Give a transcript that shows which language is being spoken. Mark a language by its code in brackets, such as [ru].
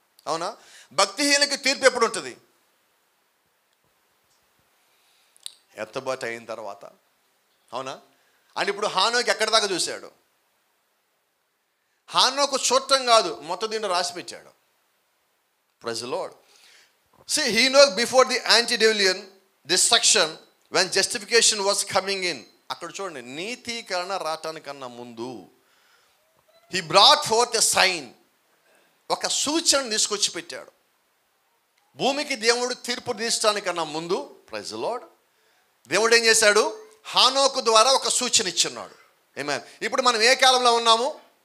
[te] అవునా? భక్తిహీనులకి తీర్పు ఎప్పుడు ఉంటుంది? ఎత్తబాటు అయిన తర్వాత. అవునా? అని ఇప్పుడు హానోకు ఎక్కడి దాకా చూశాడు? హానోకు చూడటం కాదు, మొత్తం దీంట్లో రాసి పెట్టాడు. Praise the lord. [en] See, Enoch before the antediluvian destruction, when justification was coming in. [te] అక్కడ చూడండి, నీతీకరణ రావటానికన్నా ముందు [en] he brought forth a sign, [te] ఒక సూచన తీసుకొచ్చి పెట్టాడు. భూమికి దేవుడు తీర్పు తీర్చడానికన్నా ముందు, ప్రైజ్ ది లార్డ్, దేవుడు ఏం చేశాడు? హానోకు ద్వారా ఒక సూచన ఇచ్చున్నాడు. ఆమేన్. ఇప్పుడు మనం ఏ కాలంలో ఉన్నాము?